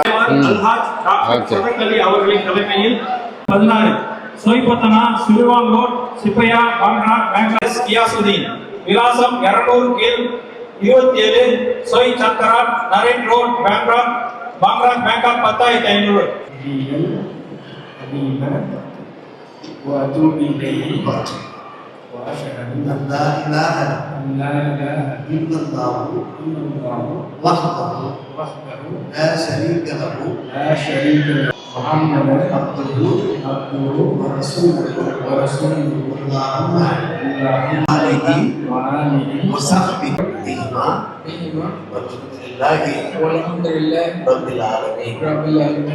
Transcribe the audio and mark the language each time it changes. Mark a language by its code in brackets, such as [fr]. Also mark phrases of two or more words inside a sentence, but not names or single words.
[ta] அல்ஹாஜ் டாக்டர் சதகலி அவர்களின் தலைமையில் 16 சோய்பத்தனா சிறுவான் ரோட் சிப்பையா பாங்கராட் பேங்காக் கியாசுதீன் விலாசம் 200 கீழ் 27 சோய் சக்கராட் நரேன் ரோட் பேங்காக் பேங்காக் 10500. [ar] وأتوب إليه وأشهد أن لا إله إلا الله وحده لا شريك له محمد عبده ورسوله اللهم آله وصحبه والحمد لله رب العالمين.